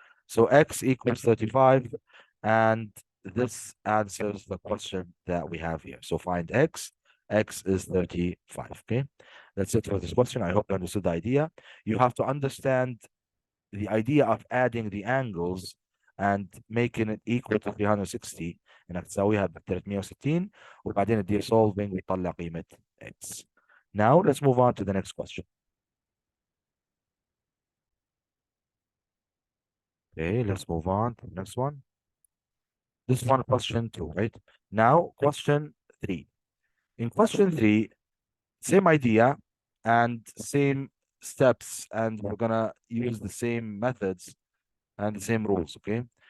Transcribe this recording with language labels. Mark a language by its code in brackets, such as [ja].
[en] So x equals 35, and this answers the question that we have here. So find x. X is 35. Okay, that's it for this question. I hope you understood the idea. You have to understand the idea of adding the angles and making it equal to 360. [ar] انك تساويها ب 360 وبعدين تدير solving ويطلع قيمة x. [en] Now let's move on to the next question. Okay, let's move on to the next one. This one question 2, right? Now question 3. In question 3, same idea and same steps, and we're gonna use the same methods and the same rules, okay?